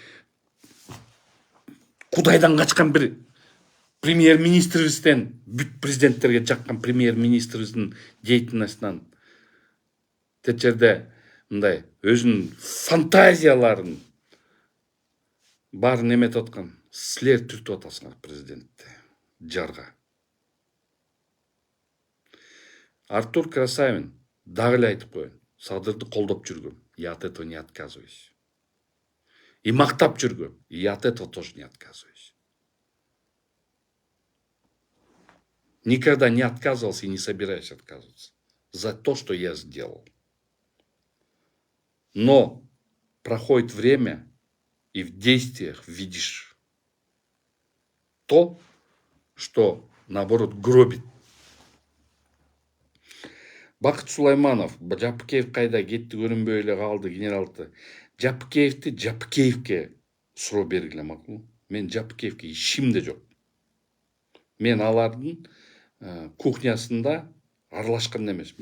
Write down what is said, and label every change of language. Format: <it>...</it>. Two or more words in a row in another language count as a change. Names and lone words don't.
<ky>Кудайдан качкан бир премьер-министрибизден, бүт президенттерге жаккан премьер-министрибиздин деятельностунан, тет жерде мындай өзүнүн фантазияларын баарын эметип аткан силер түртүп атасыңар президентти жарга. Артур Красавин дагы эле айтып коеюн, Садырды колдоп жүргөм,</ky> <ru>я от этого не отказываюсь.</ru> <ky>И мактап жүргөм,</ky> <ru>я от этого тоже не отказываюсь. Никогда не отказывался и не собираюсь отказываться за то, что я сделал. Но проходит время, и в действиях видишь то, что, наоборот, гробит.</ru> <ky>Бакыт Сулайманов, Жапыкеев кайда кетти, көрүнбөй эле калды, генералды. Жапыкеевди Жапыкеевке суроо бергиле макул. Мен Жапыкеевке ишим да жок. Мен алардын кухнясында аралашкан эмесмин.</ky>